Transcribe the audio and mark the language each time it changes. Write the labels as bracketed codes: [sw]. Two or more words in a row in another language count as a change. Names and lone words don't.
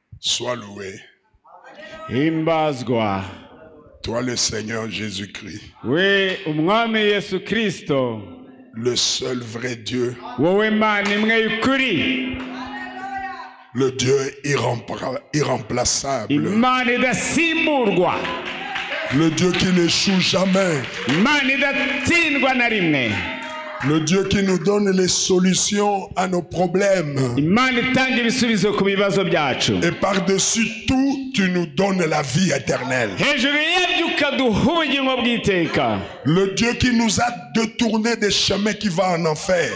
[fr] Sois loué. [rw] Himbazwa. [fr] Toi le Seigneur Jésus-Christ. [rw] We umwami Yesu Kristo. [fr] Le seul vrai Dieu. [rw] Wowe Mana imwe y'ukuri. [fr] Le Dieu irremplaçable. [rw] Imana idasimburwa. [fr] Le Dieu qui n'échoue jamais. [rw] Imana idatsindwa na rimwe. [fr] Le Dieu qui nous donne les solutions à nos problèmes. Et par-dessus tout, tu nous donnes la vie éternelle. Le Dieu qui nous a détourné des chemins qui vont en enfer.